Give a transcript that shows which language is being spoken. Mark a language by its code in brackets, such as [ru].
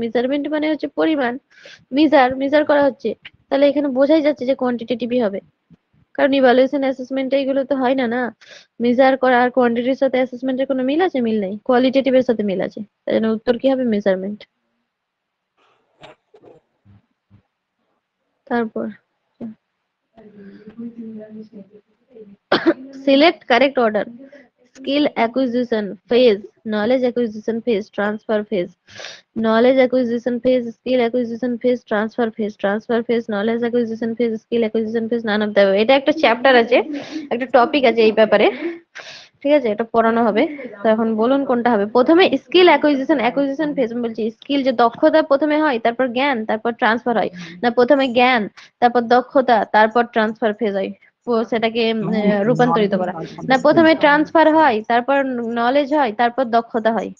[bn] Measurement মানে হচ্ছে পরিমাণ, মেজার করা হচ্ছে। তাহলে এখানে বোঝাই যাচ্ছে যে কোয়ান্টিটেটিভই হবে, কারণ ইভালুয়েশন অ্যাসেসমেন্ট এইগুলো তো হয় না। মেজার করা আর কোয়ান্টিটির সাথে অ্যাসেসমেন্টের কোনো মিল আছে? মিল নেই। কোয়ালিটেটিভের সাথে মিল আছে, তাই জন্য উত্তর কি হবে? মেজারমেন্ট। তারপর [en] select correct order. Skill acquisition phase, knowledge acquisition phase, transfer phase. Knowledge acquisition phase, skill acquisition phase, transfer phase, knowledge acquisition phase, skill acquisition phase, none of the above. [bn] এটা একটা চ্যাপ্টার আছে, একটা topic আছে এই ব্যাপারে, ঠিক আছে? এটা পড়ানো হবে। তো এখন বলুন কোনটা হবে। প্রথমে স্কিল অ্যাকুইজিশন ফেজ। আমি বলছি স্কিল যে দক্ষতা প্রথমে হয়, তারপর জ্ঞান, তারপর ট্রান্সফার হয়, না প্রথমে জ্ঞান তারপর দক্ষতা তারপর ট্রান্সফার ফেজ হয়, সেটাকে রূপান্তরিত করা, না প্রথমে ট্রান্সফার হয় তারপর নলেজ হয় তারপর দক্ষতা হয়?